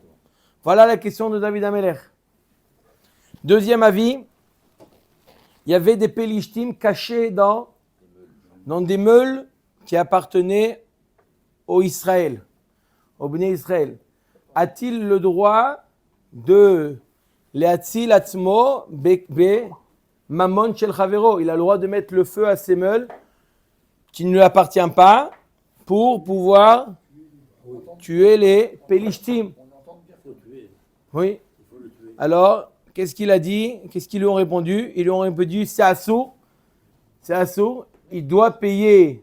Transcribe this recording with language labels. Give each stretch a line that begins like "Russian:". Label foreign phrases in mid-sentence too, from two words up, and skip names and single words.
French: Voilà la question de David Amelech. Deuxième avis, il y avait des Pélishtim cachés dans des meules qui appartenaient au Israël, au
Hebrew: בני ישראל.
French: A-t-il le droit de
Hebrew: להציל עצמו בממון של חברו?
French: Il a le droit de mettre le feu à ces meules qui ne lui appartiennent pas pour pouvoir tuer les Pélishtim. Oui. Alors, qu'est-ce qu'il a dit? Qu'est-ce qu'ils lui ont répondu? Ils lui ont répondu, c'est assourd. C'est assourd. Il doit payer.